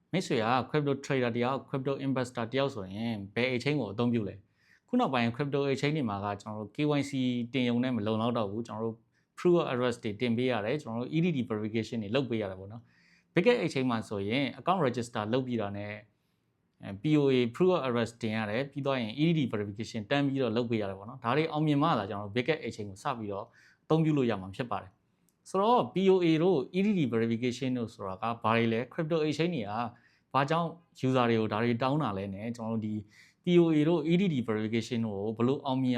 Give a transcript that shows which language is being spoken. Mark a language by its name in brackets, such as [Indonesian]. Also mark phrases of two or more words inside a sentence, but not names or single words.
[Burmese] မိတ်ဆွေက [English] crypto trader [Burmese] တယောက် [English] crypto investor [Burmese] တယောက်ဆိုရင်ဘယ် exchange ကိုအသုံးပြုလဲခုနောက်ပိုင်း [English] crypto exchange [Burmese] တွေမှာကကျွန်တော်တို့ KYC တင်ရုံနဲ့မလုံလောက်တော့ဘူးကျွန်တော်တို့ [English] proof of address [Burmese] တွေတင်ပေးရတယ်ကျွန်တော်တို့ [English] EDD verification [Burmese] တွေလုပ်ပေးရတယ်ပေါ့နော် Bigget exchange မှာဆိုရင် [English] account register [Burmese] လုပ်ပြီးတာနဲ့ [English] POA proof of address [Burmese] တင်ရတယ်ပြီးတော့ရင် [English] EDD verification [Burmese] တန်းပြီး တော့လုပ်ပေးရတယ်ပေါ့နော်ဒါတွေအောင်မြင်မှသာကျွန်တော်တို့ Bigget exchange ကိုစပြီးတော့အသုံးပြုလို့ရမှာဖြစ်ပါတယ်ဆိုတော့ POA တို့ [English] EDD verification [Burmese] တို့ဆိုတာကဘာတွေလဲ [English] crypto exchange [Burmese] တွေကဘာကြောင့် user တွေကိုဒါတွေတောင်းတာလဲနဲ့ကျွန်တော်တို့ဒီ POA တို့ [English] EDD verification [Burmese] တို့ကိုဘယ်လိုအောင်မြင်